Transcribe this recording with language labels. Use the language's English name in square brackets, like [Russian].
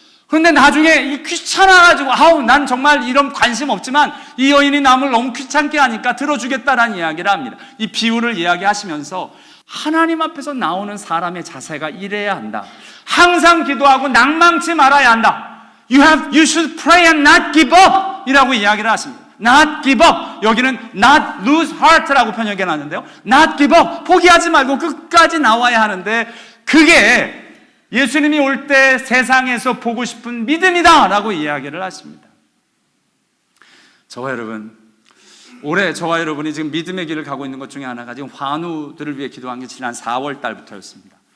[Korean] 그런데 나중에 이 귀찮아가지고 난 정말 이런 관심 없지만 이 여인이 남을 너무 귀찮게 하니까 들어주겠다라는 이야기를 합니다. 이 비유를 이야기하시면서 하나님 앞에서 나오는 사람의 자세가 이래야 한다. 항상 기도하고 낭망치 말아야 한다. [English] You should pray and not give up [Korean] 이라고 이야기를 하십니다. [English] Not give up. [Korean] 여기는 [English] not lose heart [Korean] 라고 번역해 놨는데요. [English] Not give up. [Korean] 포기하지 말고 끝까지 나와야 하는데, 그게 예수님이 올 때 세상에서 보고 싶은 믿음이다 라고 이야기를 하십니다. 저와 여러분, 올해 저와 여러분이 지금 믿음의 길을 가고 있는 것 중에 하나가 지금 환우들을 위해 기도한 게 지난 4월 달부터였습니다.